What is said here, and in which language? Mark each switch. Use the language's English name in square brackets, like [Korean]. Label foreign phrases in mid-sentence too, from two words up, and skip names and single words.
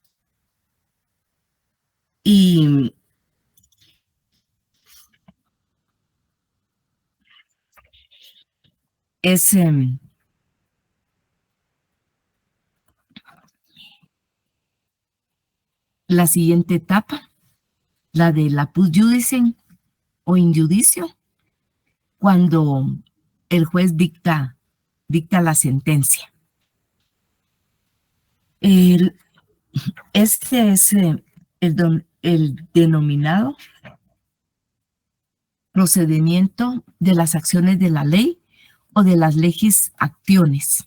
[Spanish] Y es la siguiente etapa, la de la [Latin] apud judicem [Spanish] o injudicio, cuando el juez dicta la sentencia. Este es el denominado procedimiento de las acciones de la ley o de las [Latin] legis actiones.